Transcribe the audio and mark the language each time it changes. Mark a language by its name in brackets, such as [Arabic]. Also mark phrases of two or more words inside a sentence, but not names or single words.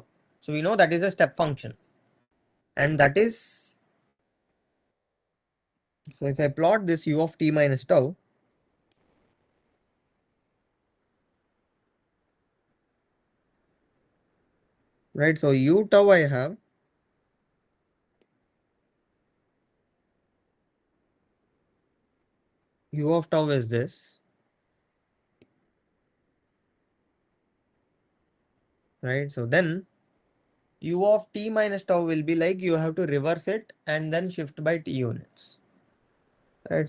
[English] So we know that is a step function. And that is, so if I plot this u of t minus tau, right? So u tau I have u of tau is this, right? So then u of t minus tau will be like you have to reverse it and then shift by t units, right?